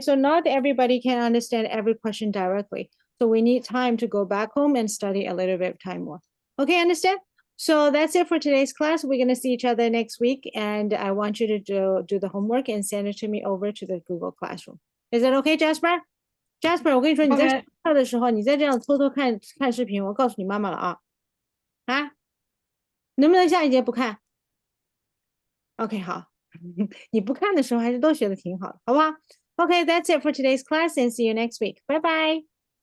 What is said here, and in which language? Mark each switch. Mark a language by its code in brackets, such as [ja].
[en] So not everybody can understand every question directly. So we need time to go back home and study a little bit of time more. Okay, understand? So that's it for today's class. We're going to see each other next week. And I want you to do the homework and send it to me over to the Google Classroom. Is that okay, Jasper? [zh] Jasper, 我跟你说，你在 [en] Okay. [zh] 学校的时候，你再这样偷偷看视频，我告诉你妈妈了啊！啊，能不能下一节不看 ？OK， 好，你不看的时候还是都学的挺好的，好不好？ [en] Okay, that's it for today's class and see you next week. Bye bye.